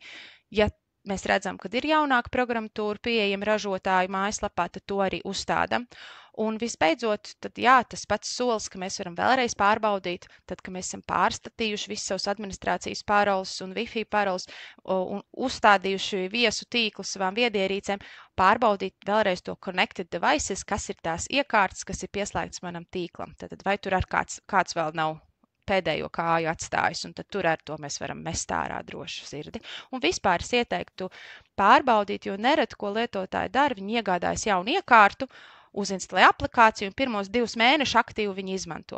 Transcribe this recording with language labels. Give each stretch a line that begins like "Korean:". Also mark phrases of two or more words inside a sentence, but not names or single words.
Latvian: Ja mēs redzam, ka ir jaunāka programmatūra pieejama ražotāju mājaslapā, tad to arī uzstādam. Un visbeidzot, tad jā, tas pats solis, ka mēs varam vēlreiz pārbaudīt, tad, kad mēs esam pārstatījuši visus savus administrācijas paroles un Wi-Fi paroles un uzstādījuši viesu tīklu savām viedierīcēm, pārbaudīt vēlreiz to
English: connected devices,
Latvian: kas ir tās iekārtas, kas ir pieslēgts manam tīklam. Tad vai tur ar kāds vēl nav pēdējo kāju atstājis, un tad tur ar to mēs varam mest ārā drošu sirdi. Un vispār es ieteiktu pārbaudīt, jo nereti, ko lietotāji dara, viņi iegādājas jaunu iekārtu, uzinstalē aplikāciju un pirmos 2 mēnešus aktīvi viņi izmanto.